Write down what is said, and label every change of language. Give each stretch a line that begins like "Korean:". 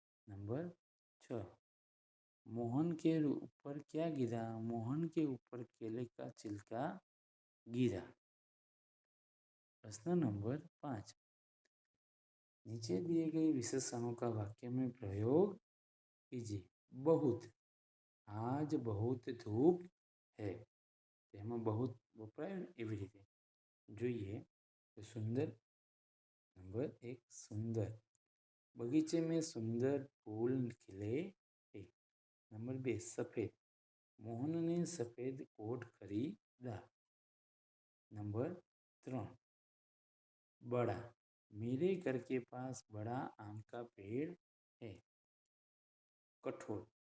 Hindi: Number 6 Mohan के ऊपर क्या गिरा? मोहन के ऊपर केले का छिलका गिरा. प्रश्न नंबर 5 नीचे दिए गए विशेषणों का वाक्य में प्रयोग कीजिए. बहुत. आज बहुत धूप है.
Gujarati: તેમાં बहुत વપરાય એવી રીતે જોઈએ તો સુંદર.
Hindi: नंबर 1 सुंदर. बगीचे में सुंदर फूल खिले हैं. नंबर 2 सफ़ेद. मोहन ने सफ़ेद कोट खरीदा. नंबर 3 बड़ा. मेरे घर के पास बड़ा आम का पेड़ है. कठोर.